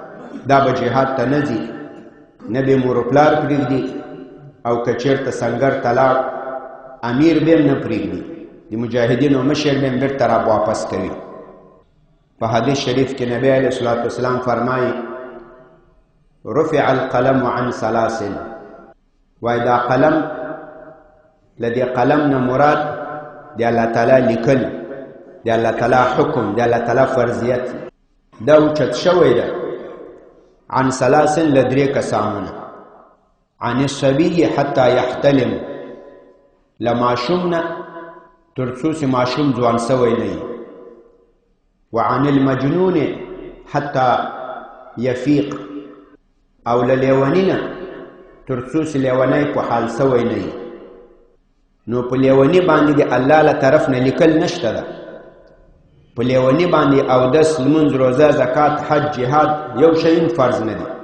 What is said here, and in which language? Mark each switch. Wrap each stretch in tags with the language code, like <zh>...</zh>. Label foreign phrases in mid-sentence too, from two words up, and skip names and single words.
<ps>دا به جهاد ته نه ځي، نه به مور و پلار پرېږدي، او که چېرته سنګر ته لاړ امیر به هم نه پرېږدي، د مجاهدینو مشر به هم بېرته را واپس کوي. په حدیث شریف کې نبی</ps> <ar>علیه الصلاة والسلام</ar> <ps>فرمایي</ps> <ar>رفع القلم عن ثلاث،</ar> <ps>وایي دا قلم، له دې قلم نه مراد د الله تعالی لیکل، د الله تعالی حکم، د الله تعالی فرضیت دا اوچت شوی ده.</ps> <ar>عن ثلاث</ar> <ps>له درې کسانو نه،</ps> <ar>عن الصبي حتی یحتلم،</ar> <ps>له ماشوم نه تر څو چې ماشوم ځوان سوی نه وي.</ps> <ar>وعن المجنون حتی یفیق،</ar> <ps>او له لیوني نه تر څو چې لیونی په حال سوی نه وي. نو په لیوني باندې د الله له طرف نه لیکل نشته ده. په لیوني باندې اودس، لمونځ، روزه، زکات، حج، جهاد یو شی فرض نه دي.</ps>